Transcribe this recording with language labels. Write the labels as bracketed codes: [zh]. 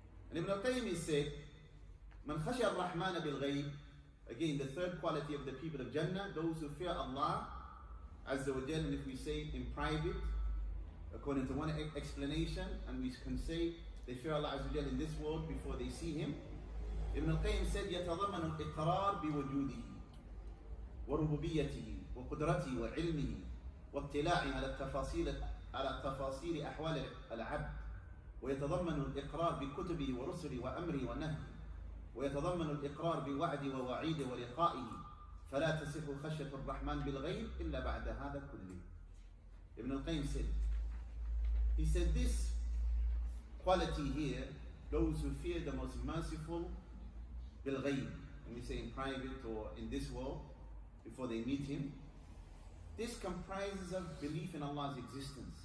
[en] And Ibn al-Qayyim said, [ar] Man khashiya ar-Rahman bil-ghayb, [en] again the third quality of the people of Jannah, those who fear Allah Azza wa Jalla, and if we say in private, according to one explanation, and we can say they fear Allah Azza wa Jalla in this world before they see Him. Ibn al-Qayyim said, [ar] يتضمن الإقرار بوجوده وربوبيته وقدرته وعلمه واطلاعه على تفاصيل أحوال العبد، ويتضمن الإقرار بكتبه ورسله وأمره ونهيه، ويتضمن الإقرار بوعده ووعيده ولقائه، فلا تصح خشية الرحمن بالغيب إلا بعد هذا كله. [en] Ibn al-Qayyim said, he said this quality here, those who fear the most merciful bil-ghayb, when we say in private or in this world before they meet Him, this comprises of belief in Allah's existence.